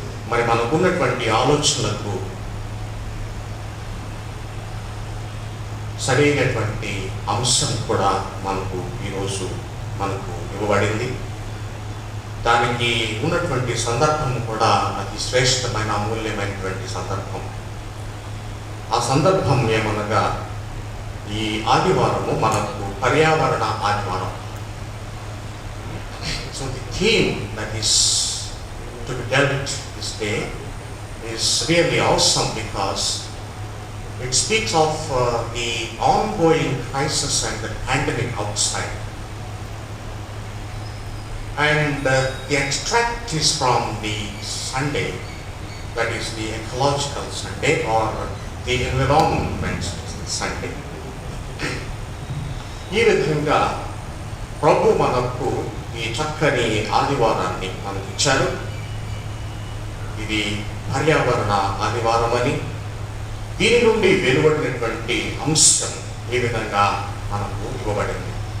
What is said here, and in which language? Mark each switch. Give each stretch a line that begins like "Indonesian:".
Telugu: మరి మనకున్నటువంటి ఆలోచనలకు సరైనటువంటి అంశం కూడా ఈరోజు మనకు ఇవ్వబడింది. దానికి ఉన్నటువంటి సందర్భం కూడా అతి శ్రేష్టమైన, అమూల్యమైనటువంటి సందర్భం. ఆ సందర్భం ఏమనగా, ఈ ఆదివారము మనకు పర్యావరణ ఆదివారం.
English: So the theme that is to be dealt this day is really awesome because it speaks of the ongoing crisis and the pandemic outside. And the extract is from the Sunday, that is the ecological Sunday or the environment Sunday.
Telugu: ఈ విధంగా ప్రభు మనకు ఈ చక్కని ఆదివారాన్ని మనకి ఇచ్చారు. ఇది పర్యావరణ ఆదివారమని, దీని నుండి వెలువడినటువంటి అంశం ఈ విధంగా మనకు ఇవ్వబడింది.